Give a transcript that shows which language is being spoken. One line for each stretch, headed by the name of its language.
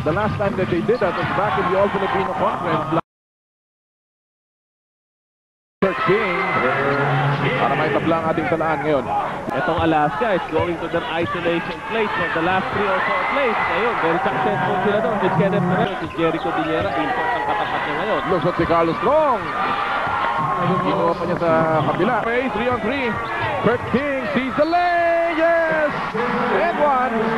English: The last time that they did that was back in the All-Filipino Conference.
Filipino: King para may tabla ang ating talaan ngayon. Itong
English: Alaska is going to their isolation place for the last 3 or 4 plays.
Filipino: Ngayon,
English: very successful
Filipino: sila doon. Si Kenneth Moreno, si Jericho Dillera, import ang katapat niya ngayon. Lusot si Carlos Strong. Kinuha pa niya sa kabila. 3-on-3.
English: Kurt King sees the lane. Yes! And one.